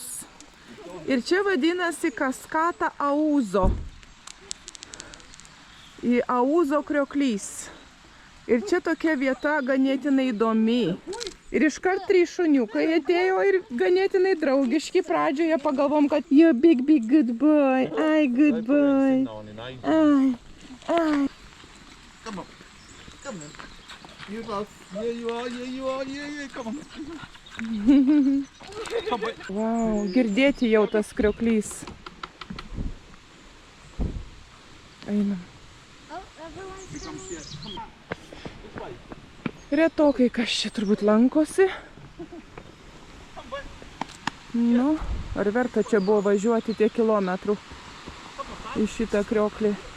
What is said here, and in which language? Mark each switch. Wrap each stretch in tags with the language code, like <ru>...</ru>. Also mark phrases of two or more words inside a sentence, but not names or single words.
<lt>Ir čia vadinasi Kaskata Auzo. Į Auzo Krioklys. Ir čia tokia vieta ganėtinai įdomi. Ir iškart 3 šuniukai atėjo ir ganėtinai draugiški. Pradžioje pagalvom, kad</lt> <en>you big good boy, ai good boy. Ai. Come on. Come on. You love. Here you are, here you are, yeah, come on.</en> <lt>Wow, girdėti jau tas Krioklys. Einam. Retokai kas čia turbūt lankosi. Nu, ar verta čia buvo važiuoti tiek kilometrų į šitą Krioklį?</lt>